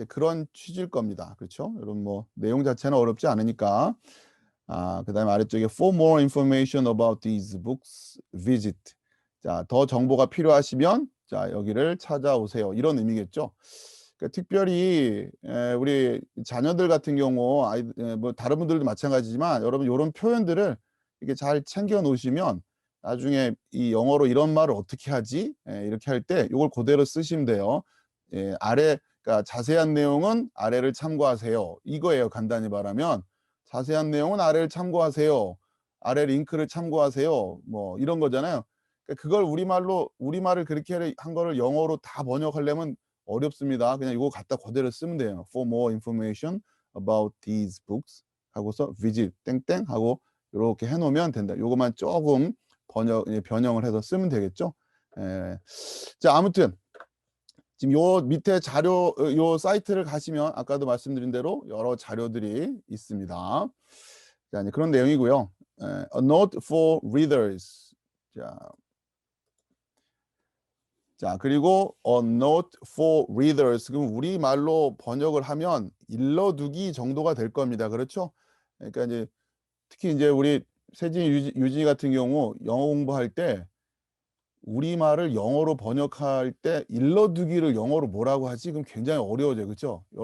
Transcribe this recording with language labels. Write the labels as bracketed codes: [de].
[ko] 그런 취지일 겁니다. 그렇죠? 여러분 뭐 내용 자체는 어렵지 않으니까. [en] 그다음에 아래쪽에 For more information about these books, visit. [ko] 자, 더 정보가 필요하시면 자, 여기를 찾아오세요. 이런 의미겠죠. 그러니까 특별히 우리 자녀들 같은 경우 뭐 다른 분들도 마찬가지지만 여러분 요런 표현들을 이렇게 잘 챙겨 놓으시면 나중에 이 영어로 이런 말을 어떻게 하지? 이렇게 할 때 요걸 그대로 쓰시면 돼요. 그러니까 자세한 내용은 아래를 참고하세요. 이거예요. 간단히 말하면 자세한 내용은 아래를 참고하세요. 아래 링크를 참고하세요. 뭐 이런 거잖아요. 그러니까 그걸 우리말을 그렇게 한 거를 영어로 다 번역하려면 어렵습니다. 그냥 이거 갖다 그대로 쓰면 돼요. [en] For more information about these books 하고서 visit 땡땡 [ko] 하고 이렇게 해놓으면 된다. 요것만 조금 변형을 해서 쓰면 되겠죠. 자, 아무튼 지금 요 밑에 자료 요 사이트를 가시면 아까도 말씀드린 대로 여러 자료들이 있습니다. 자, 이제 그런 내용이고요. [en] A note for readers. [ko] 자, 그리고 [en] a note for readers. [ko] 그럼 우리말로 번역을 하면 일러두기 정도가 될 겁니다. 그렇죠? 그러니까 이제 특히 이제 우리 세진 유진이 같은 경우 영어 공부할 때 우리말을 영어로 번역할 때 일러두기를 영어로 뭐라고 하지? 그럼 굉장히 어려워져요. 그렇죠?